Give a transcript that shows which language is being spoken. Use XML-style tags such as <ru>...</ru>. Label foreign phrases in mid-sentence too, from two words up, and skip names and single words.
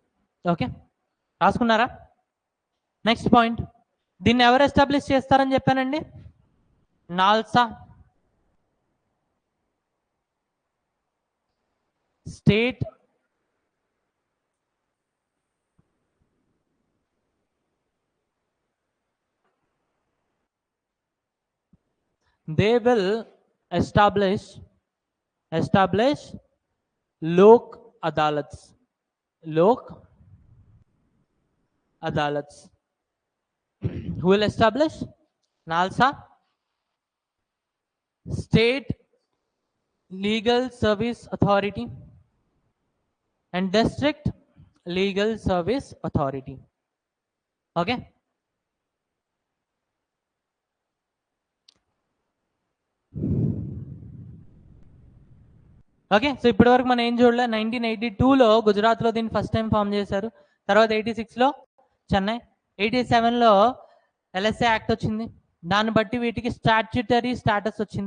<te>ఓకే, రాసుకున్నారా?</te> <en>next point,</en> <te>దీన్ని ఎవరు ఎస్టాబ్లిష్ చేస్తారని చెప్పానండి, నాల్సా, స్టేట్</te> <en>they will establish lok adalats. Who will establish? NALSA, State Legal Service Authority and District Legal Service Authority. Okay, ఓకే.</en> <te>సో ఇప్పటి వరకు మనం ఏం చూడలే, 1982లో గుజరాత్లో దీన్ని</te> <en>first time form</en> <te>చేశారు, తర్వాత 86లో చెన్నై, 87లో ఎల్ఎస్ఏ యాక్ట్ వచ్చింది, దాన్ని బట్టి వీటికి</te> <en>statutory status</en> <te>వచ్చింది.</te>